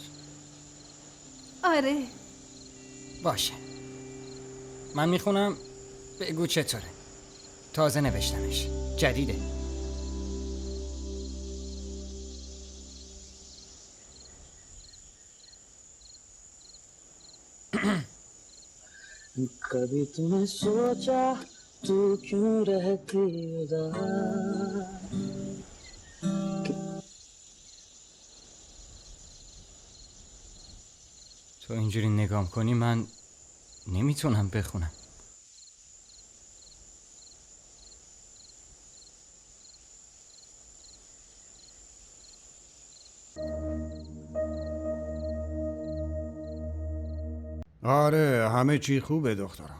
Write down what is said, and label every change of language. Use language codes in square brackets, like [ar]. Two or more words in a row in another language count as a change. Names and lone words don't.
[fa] آره. باشه. من میخونم، بگو چطوره. تازه نوشتمش. جدیده. [hi] कभी तुम्हें सोचा तू क्यों रहती उदास [fa] تو اینجوری نگام کنی من نمیتونم بخونم. آره همه چی خوبه دخترم.